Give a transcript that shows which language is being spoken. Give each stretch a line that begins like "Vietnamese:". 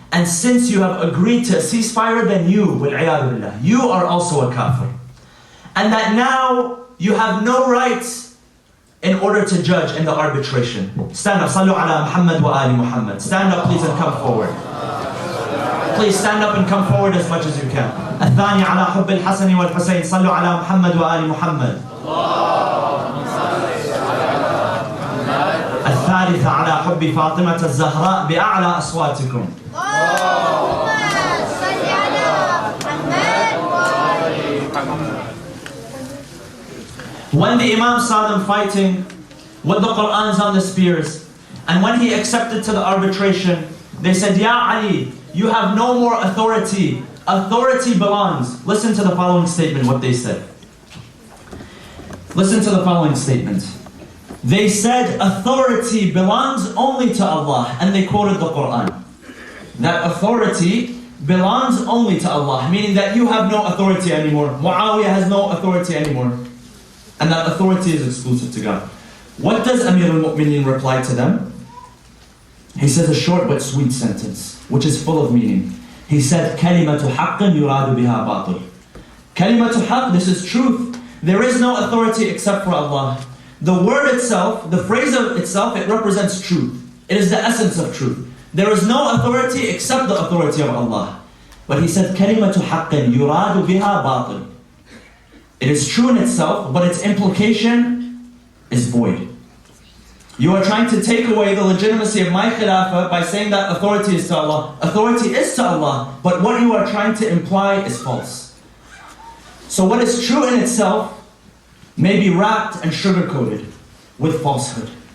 English: And since you have agreed to a ceasefire, then you,
Arabic: wal-'iyadu billah,
English: you are also a kafir. And that now you have no rights in order to judge in the arbitration. Stand up,
Arabic: sallu ala Muhammad wa ali Muhammad.
English: Stand up please and come forward. Please stand up and come forward as much as you can.
Arabic: الثاني على حب الحسن والحسين صلوا على محمد وآل محمد. الثالث على حب فاطمة الزهراء بأعلى أصواتكم.
English: When the Imam saw them fighting with the Qur'ans on the spears, and when he accepted to the arbitration, they said, Ya Ali, you have no more authority. Authority belongs. Listen to the following statement, what they said. Listen to the following statement. They said, authority belongs only to Allah. And they quoted the Qur'an. That authority belongs only to Allah. Meaning that you have no authority anymore. Muawiyah has no authority anymore. And that authority is exclusive to God. What does Amir al-Mu'mineen reply to them? He says a short but sweet sentence, which is full of meaning. He said,
Arabic: كَلِمَةُ حَقٍّ يُرَادُ بِهَا بَاطِلٌ. كَلِمَةُ حَقٍّ,
English: this is truth. There is no authority except for Allah. The word itself, the phrase of itself, it represents truth. It is the essence of truth. There is no authority except the authority of Allah. But he said,
Arabic: كَلِمَةُ حَقٍّ يُرَادُ بِهَا بَاطِلٌ.
English: It is true in itself, but its implication is void. You are trying to take away the legitimacy of my khilafah by saying that authority is to Allah. Authority is to Allah, but what you are trying to imply is false. So what is true in itself may be wrapped and sugar-coated with falsehood.